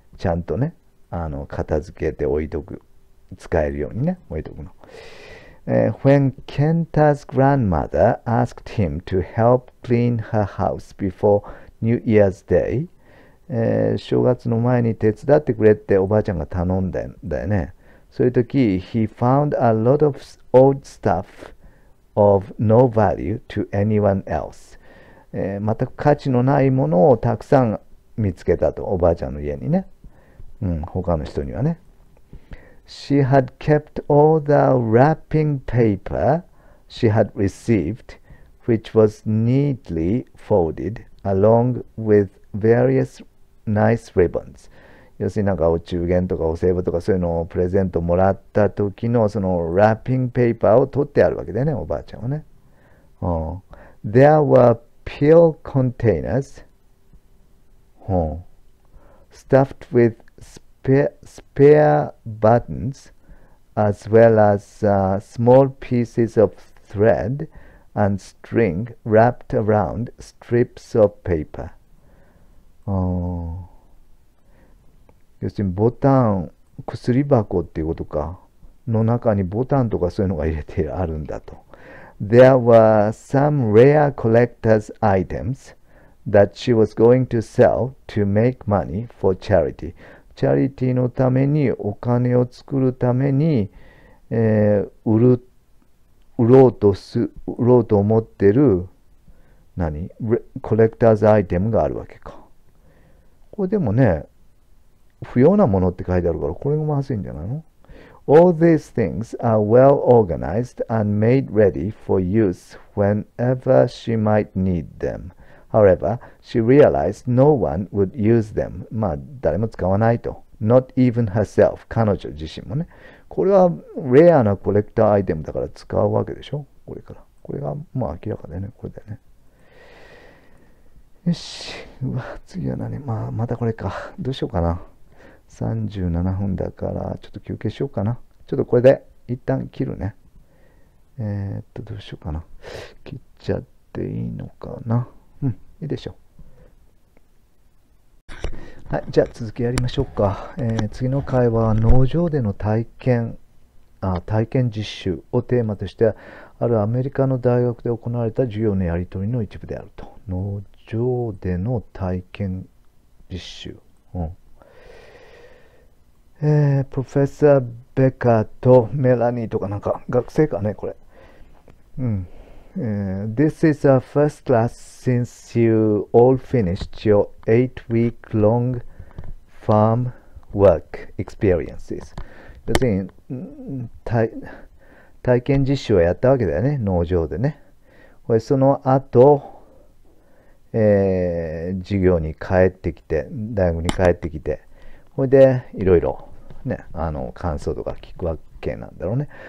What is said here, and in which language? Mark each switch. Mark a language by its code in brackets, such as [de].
[ja] ちゃんとね、片付けて置いとく。使えるようにね、置いとくの。 [en] When Kenta's grandmother asked him to help clean her house before New Year's Day, [ja] 正月の前に手伝ってくれっておばあちゃんが頼んだんだよね。そういう時、 [en] he found a lot of old stuff of no value to anyone else. [ja] 全く価値のないものをたくさん見つけたと、おばあちゃんの家にね。他の人にはね。 [en] She had kept all the wrapping paper she had received, which was neatly folded along with various nice ribbons. [ja] 要するになんかお中元とかお歳暮とかそういうのをプレゼントもらった時のそのラッピングペーパーを取ってあるわけだよね、おばあちゃんはね。 [en] There were pill containers, stuffed with spare buttons, as well as small pieces of thread and string wrapped around strips of paper. [ja] 要するにボタン、薬箱っていうことか。の中にボタンとかそういうのが入れてあるんだと。 [en] There were some rare collector's items that she was going to sell to make money for charity. [ja] チャリティーのためにお金を作るために、売ろうと思ってるコレクターズアイテムがあるわけか。これでもね、不要なものって書いてあるから、これがまずいんじゃないの？ [en] All these things are well organized and made ready for use whenever she might need them. However, she realized no one would use them. [ja] 誰も使わないと。 [en] Not even herself. [ja] 彼女自身もね。これはレアなコレクターアイテムだから使うわけでしょ？これから。これが明らかだよね。これだよね。よし。次は何？またこれか。どうしようかな。 37分だから、ちょっと休憩しようかな。ちょっとこれで一旦切るね。どうしようかな。切っちゃっていいのかな。いいでしょう。はい、じゃあ続きやりましょうか。次の回は農場での体験実習をテーマとして、あるアメリカの大学で行われた授業のやり取りの一部であると。農場での体験実習。プロフェッサー・ベカーとメラニーとかなんか学生かね、これ。 [en] This is our first class since you all finished your 8-week-long farm work experiences. [ja] 要するに、体験実習をやったわけだよね、農場でね。その後、授業に帰ってきて、大学に帰ってきて、それでいろいろね、感想とか聞くわけなんだろうね。